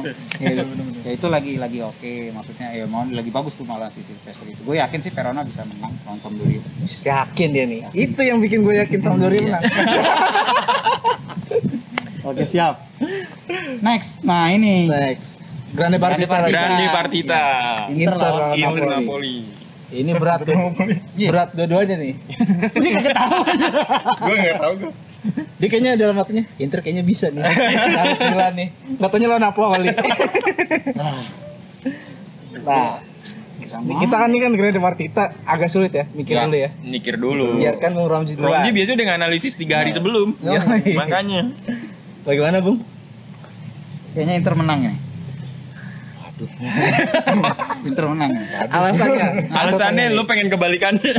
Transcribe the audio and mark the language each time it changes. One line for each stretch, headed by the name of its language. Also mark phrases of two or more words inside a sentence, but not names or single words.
Indonesian: Ya itu lagi oke, maksudnya ya mau lagi bagus tuh malah si Silvestri itu. Gue yakin sih Verona bisa menang lawan Sampdoria. Yakin dia nih. Itu yang bikin gue yakin Sampdoria menang. Oke, siap. Next. Nah, ini. Next.
Italian: Grande Partita lagi. Grande Partita.
Indonesian: Inter lawan Inter Napoli. Napoli. Ini berat tuh. Berat dua-duanya nih. Ini kagak tahu. Gue nggak tahu gue. Dia kayaknya dalam hatinya Inter kayaknya bisa nih. Kalau Milan nih. Enggak taunya lawan Napoli. Nah, kita kan ini kan
Italian: grande partita
Indonesian: agak sulit ya, mikir dulu ya. Mikir dulu. Biarkan Bung Romji dulu. Romji biasanya udah nganalisis 3 hari sebelum. Makanya. Bagaimana, Bung? Kayaknya Inter menang ya. Inter menang ya. Alasannya lu pengen kebalikan.